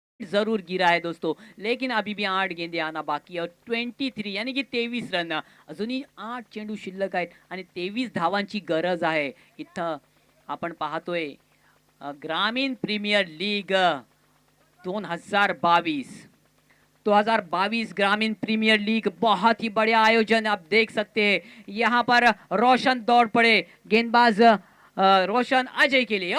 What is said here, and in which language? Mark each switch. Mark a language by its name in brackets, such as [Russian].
[Hindi] जरूर गिरा है दोस्तों, लेकिन अभी भी 8 गेंदे आना बाकी है और 23 यानी की 23 रन। [Marathi] अजूनही 8 चेंडू शिल्लक आहेत आणि 23 धावांची गरज आहे। इथं आपण पाहतोय [Hindi] ग्रामीण प्रीमियर लीग 2022 2022 ग्रामीण प्रीमियर लीग, बहुत ही बढ़िया आयोजन आप देख सकते हैं। यहाँ पर रोशन दौड़ पड़े, गेंदबाज रोशन अजय के लिए।